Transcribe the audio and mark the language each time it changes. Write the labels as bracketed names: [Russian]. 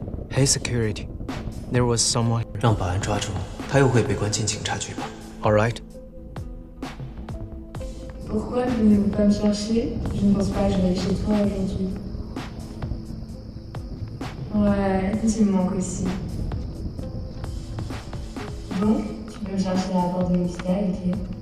[English] Hey security, there was someone. [Chinese] 让保安抓住，他又会被关进警察局吧 [English] All right. [French] Pourquoi ne venez-vous pas me chercher? Je ne pense pas que je vais aller chez toi aujourd'hui. Ouais, tu me manques aussi. Bon, tu peux me chercher à la porte de l'hôpital, ok?